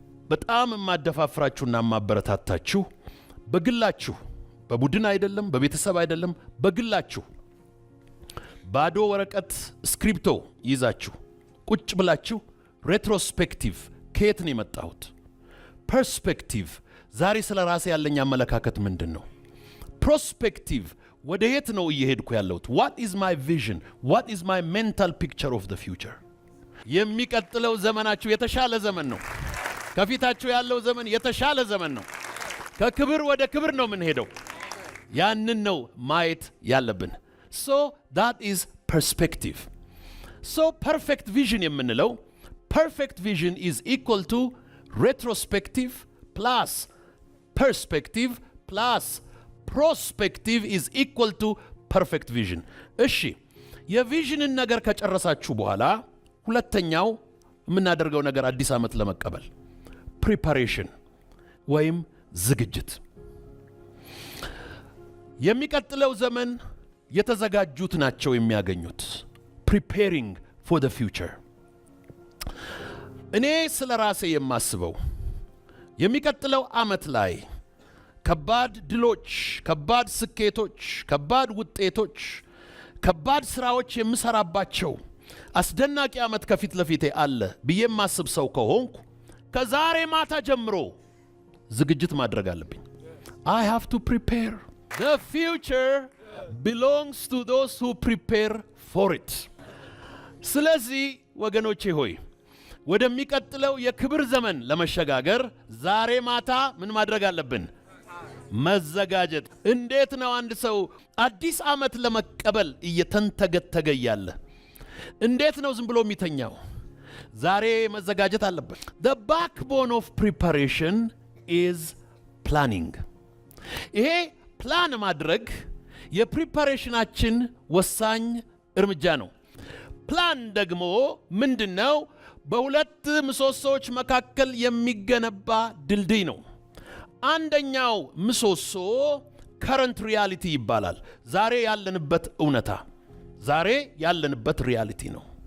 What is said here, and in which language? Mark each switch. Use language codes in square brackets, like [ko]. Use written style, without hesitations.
[am] በጣም የማደፋፍራችሁና የማበረታታችሁ በግላችሁ፣ በቡድን አይደለም፣ በቤተሰብ አይደለም፣ በግላችሁ ባዶ ወረቀት ስክሪፕቶ ይዛችሁ ቁጭ ብላችሁ ሬትሮስፔክቲቭ ከየት ነው የመጣሁት? ፐርስፔክቲቭ ዛሬ ስለ ራሴ ያለኝ አመለካከት ምንድን ነው? ፕሮስፔክቲቭ ወደ የት ነው እየሄድኩ ያለሁት? [en] what is my vision? what is my mental picture of the future? [am] የሚቀጥለው ዘመናችሁ የተሻለ ዘመን ነው። ከፊታችሁ ያለው ዘመን የተሻለ ዘመን ነው። ከክብር ወደ ክብር ነው የምንሄደው። ያንን ነው ማየት ያለብን። [en] so that is perspective. so perfect vision [am] የምንለው [en] perfect vision is equal to retrospective plus perspective plus prospective is equal to perfect vision. [am] እሺ የቪዥንን ነገር ከጨረሳችሁ በኋላ ሁለተኛው የምናደርገው ነገር አዲስ ዓመት ለመቀበል preparation ወይም ዝግጅት። የሚቀጥለው ዘመን የተዘጋጁት ናቸው የሚያገኙት። [en] preparing for the future። [am] እኔ ስለ ራሴ የማስበው የሚቀጥለው ዓመት ላይ ከባድ ድሎች፣ ከባድ ስኬቶች፣ ከባድ ውጤቶች፣ ከባድ ስራዎች የምሰራባቸው አስደናቂ ዓመት ከፊት ለፊቴ አለ ብዬ የማስብ ሰው ከሆንኩ ከዛሬ ማታ ጀምሮ ዝግጅት ማድረግ አለብኝ። [en] I have to prepare. The future belongs to those who prepare for it. [am] ስለዚህ ወገኖቼ ሆይ ወደሚቀጥለው የክብር ዘመን ለመሸጋገር ዛሬ ማታ ምን ማድረግ አለብን? መዘጋጀት። እንዴት ነው አንድ ሰው አዲስ ዓመት ለመቀበል እየተንተገተገ ያለ እንዴት ነው ዝም ብሎ የሚተኛው? ዛሬ መዘጋጀት አለበት። [en] The backbone of preparation is planning. [am] ይሄ ፕላን ማድረግ የፕሪፓሬሽናችን ወሳኝ እርምጃ ነው። ፕላን ደግሞ ምንድነው? በሁለት ምሰሶዎች መካከል የሚገነባ ድልድይ ነው። አንደኛው ምሰሶ ከረንት ሪያሊቲ ይባላል። ዛሬ ያለንበት እውነታ፣ ዛሬ ያለንበት ሪያሊቲ ነው።